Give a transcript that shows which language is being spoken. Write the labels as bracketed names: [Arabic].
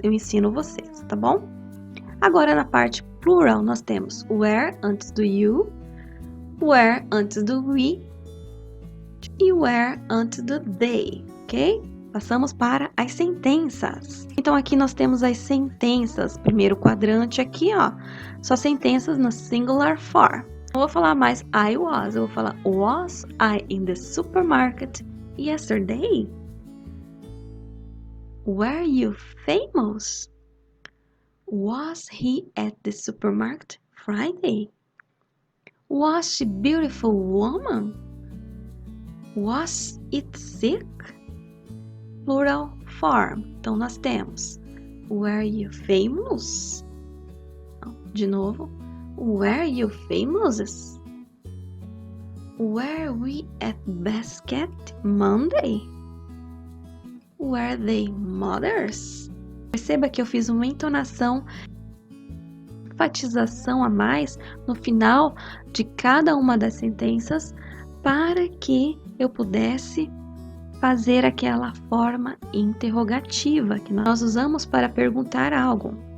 [Portuguese] Eu ensino vocês, tá bom? Agora na parte plural nós temos were antes do you, were antes do we, e were antes do they, ok? Passamos para as sentenças. Então, aqui nós temos as sentenças. Primeiro quadrante aqui, ó. Só sentenças no [English] singular form. [Portuguese] Não vou falar mais I was. Eu vou falar [English] was I in the supermarket yesterday? Were you famous? Was he at the supermarket Friday? Was she a beautiful woman? Was it sick? Plural form. [Portuguese] Então, nós temos [English] were you famous? [Portuguese] De novo. [English] Were you famous? Were we at basket Monday? Were they mothers? [Portuguese] Perceba que eu fiz uma entonação, enfatização a mais no final de cada uma das sentenças para que eu pudesse fazer aquela forma interrogativa que nós usamos para perguntar algo.